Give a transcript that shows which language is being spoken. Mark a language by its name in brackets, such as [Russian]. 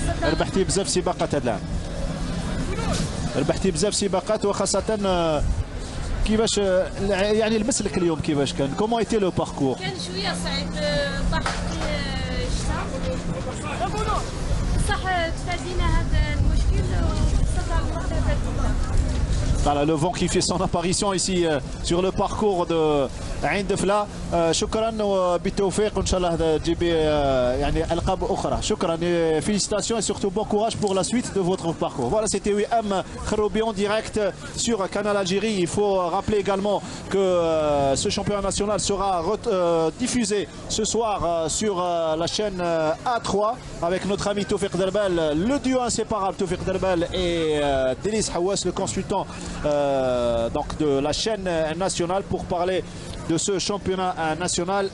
[Arabic] ربحتي بزاف سباقات هذا العام. ربحتي بزاف سباقات وخاصه كيفاش يعني المسلك اليوم كيفاش كان؟ كومون ايتي لو باركور؟ كان شويه صعيب ضحك الشتاء بصح تفادينا هذا المشكل وصلنا للمرتبه الاولى. [French] Voilà, le vent qui fait son apparition ici sur le parcours de عين دفلة. [Arabic] شكرا وبالتوفيق وان شاء الله تجيب يعني القاب اخرى. [French] شكرا et félicitations et surtout bon courage pour la suite de votre parcours. Voilà, c'était Wiham Kharoubi en direct sur Canal Algérie. Il faut rappeler également que ce championnat national sera diffusé ce soir sur la chaîne A3 avec notre ami Tawfiq Derbel, le duo inséparable Tawfiq Derbel et Denis Hawass, le consultant donc de la chaîne nationale, pour parler de ce championnat national.